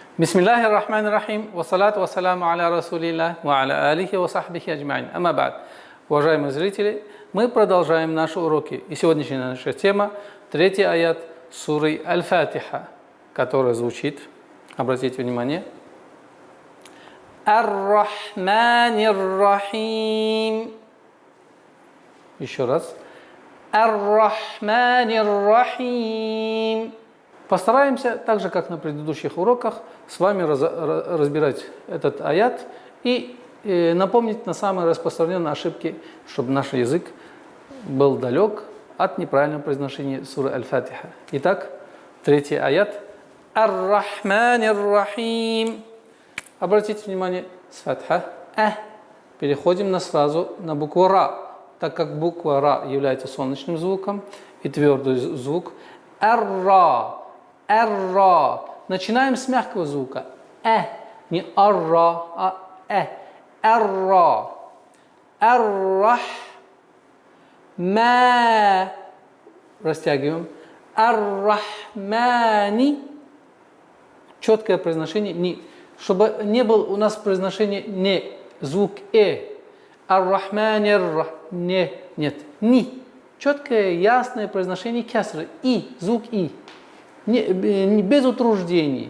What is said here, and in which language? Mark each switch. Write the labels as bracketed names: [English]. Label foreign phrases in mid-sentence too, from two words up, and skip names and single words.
[Arabic] بسم الله الرحمن الرحيم، والصلاة والسلام على رسول الله، وعلى آله وصحبه أجمعين. أما بعد. [Russian] Уважаемые зрители, мы продолжаем наши уроки. И сегодняшняя наша тема – 3-й аят суры Аль-Фатиха, которая звучит, обратите внимание, [Arabic] الرحمن الرحيم. [Russian] Еще раз. [Arabic] الرحمن الرحيم. [Russian] Постараемся, так же как на предыдущих уроках, с вами разбирать этот аят и напомнить на самые распространенные ошибки, чтобы наш язык был далек от неправильного произношения суры Аль-Фатиха. Итак, 3-й аят. [Arabic] الرحمن الرحيم. [Russian] Обратите внимание, с фатха переходим сразу на букву Ра, так как буква Ра является солнечным звуком и твердый звук. Ар-Ра. Ар-Ра. Начинаем с мягкого звука. Не ар-ра, а Ар-Ра. Ар-Рах. Ма. Растягиваем. [Arabic] Ар-Рахмани. [Russian] Четкое произношение ни. Чтобы не был у нас произношение не, звук Ар-Рахманир. Не, нет. Ни. Четкое, ясное произношение кясры. И. Звук И. Не, без утруждений.